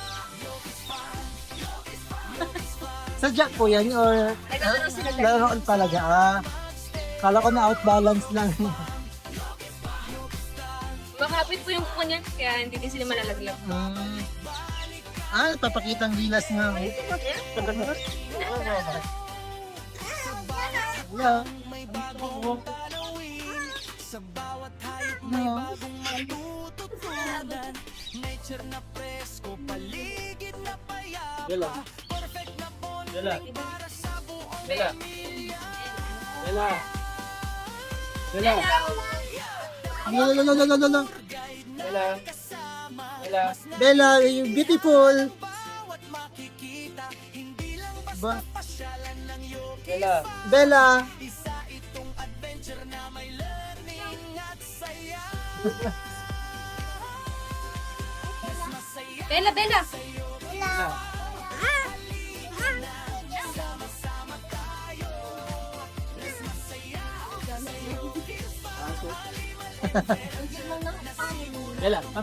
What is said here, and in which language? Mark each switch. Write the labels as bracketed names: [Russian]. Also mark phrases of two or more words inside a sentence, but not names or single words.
[Filipino] Sadya po yan, or laruan talaga, ah. Kala ko na outbalance lang. Makapit po yung kuko niya, kaya hindi din sila malalaglag. Papakitang gilas nga. [English] Yeah. No. Bella. Bella. Bella. Bella. Bella. No. Bella. Bella. Bella, you're beautiful. Ba? Bella. Bella. Bella, Bella! Bella. Ha?